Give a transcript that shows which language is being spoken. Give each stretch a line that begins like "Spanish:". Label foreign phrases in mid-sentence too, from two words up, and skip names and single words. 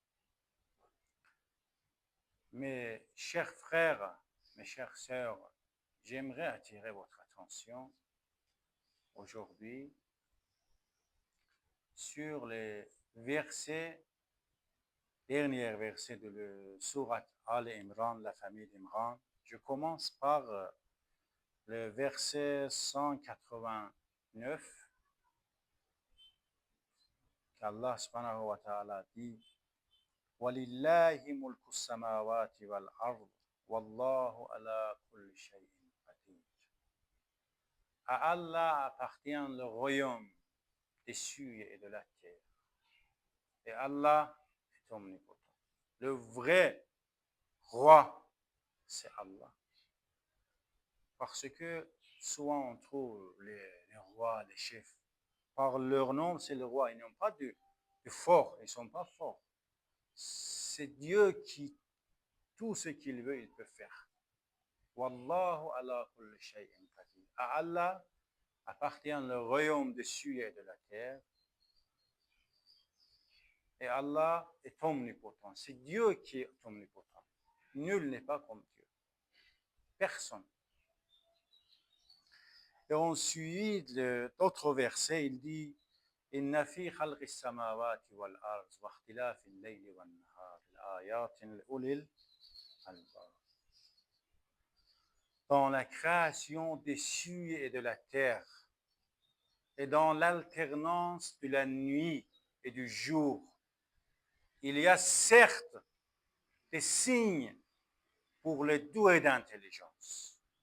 French: Mes chers frères, mes chères sœurs, j'aimerais attirer votre attention aujourd'hui sur les derniers versets de la sourate Al-Imran, la famille d'Imran. Je commence par le verset 189, qu'Allah
Arabic: سبحانه وتعالى
French: dit:
Arabic: ولله ملك السماوات والأرض والله على كل شيء قدير.
French: À Allah appartient le royaume des cieux et de la terre. Et Allah est omnipotent. Le vrai roi, c'est Allah. Parce que souvent on trouve les rois, les chefs, par leur nom, c'est le roi. Ils n'ont pas de fort, ils ne sont pas forts. C'est Dieu qui, tout ce qu'il veut, il peut faire.
Arabic: والله على كل شيء قدير.
French: À Allah appartient le royaume des cieux et de la terre. Et Allah est omnipotent. C'est Dieu qui est omnipotent. Nul n'est pas comme Dieu. Personne. Et ensuite, d'autres versets, il dit
Arabic: إن في خلق السماوات والأرض واختلاف الليل والنهار لآيات لأولي الألباب.
French: Dans la création des cieux et de la terre, et dans l'alternance de la nuit et du jour, il y a certes des signes pour les doués d'intelligence.